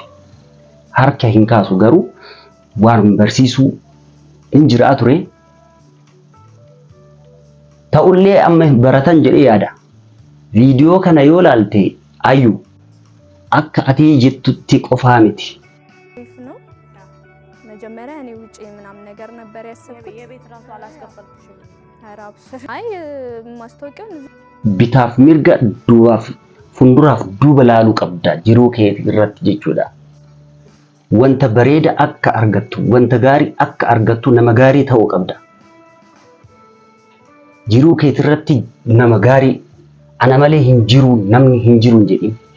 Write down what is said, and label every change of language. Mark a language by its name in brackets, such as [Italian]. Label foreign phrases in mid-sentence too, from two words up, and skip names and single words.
[Oromo] Harka hin kaasu garuu waan barsiisuu hin jiraa ture. Ta'ullee amma baratan jedhee yaada. Viidiyoo kana yoo laalte ayyu akka ati jettutti qofaa miti. [Amharic] መጀመሪያ እኔ ውጪ ምናምን ነገር ነበር ያሰብኩት። የቤት ራሱ አላስከፈልኩሽም። አይ ማስታወቂያውን [Oromo] bitaaf mirga duwaaf funduraaf duuba laaluu qabda jiruu kee irratti jechuudha. Wanta bareeda akka argattu wanta gaarii akka argattu nama gaarii ta'uu qabda. Jiruu kee irratti nama gaarii ana malee hin jiru namni hin jiru jedhin.